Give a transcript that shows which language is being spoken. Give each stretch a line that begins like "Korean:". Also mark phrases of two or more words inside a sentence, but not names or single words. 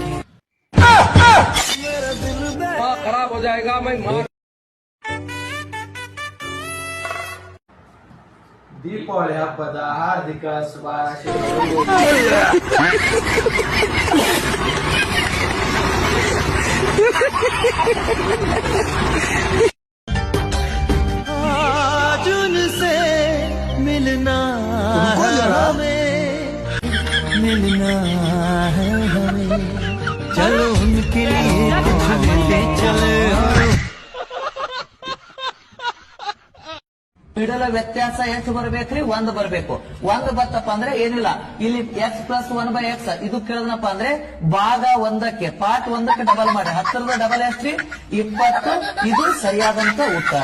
Hindi: खराब हो जाएगा. मैं मार
Kannada: ದೀಪಾವಳಿ ಹಬ್ಬದ ಹಾರ್ದಿಕ ಶುಭಾಶಯಗಳು.
Hindi: उनसे मिलना है हमें, चलो उनके लिए चले.
Kannada: ಮಿಡಲ್ ವ್ಯತ್ಯಾಸ ಎಷ್ಟು ಬರ್ಬೇಕ್ರಿ? 1 ಬರ್ಬೇಕು. 1 ಬತ್ತಪ್ಪ ಅಂದ್ರೆ ಏನಿಲ್ಲ, ಇಲ್ಲಿ x+1/x ಇದು ಕೇಳಿದ್ನಪ್ಪ ಅಂದ್ರೆ ಭಾಗ 1ಕ್ಕೆ ಪಾರ್ಟ್ 1ಕ್ಕೆ ಡಬಲ್ ಮಾಡಿ 10ರ ಡಬಲ್ ಎಷ್ಟ್ರಿ? 20. ಇದು ಸರಿಯಾದಂತ ಉತ್ತರ.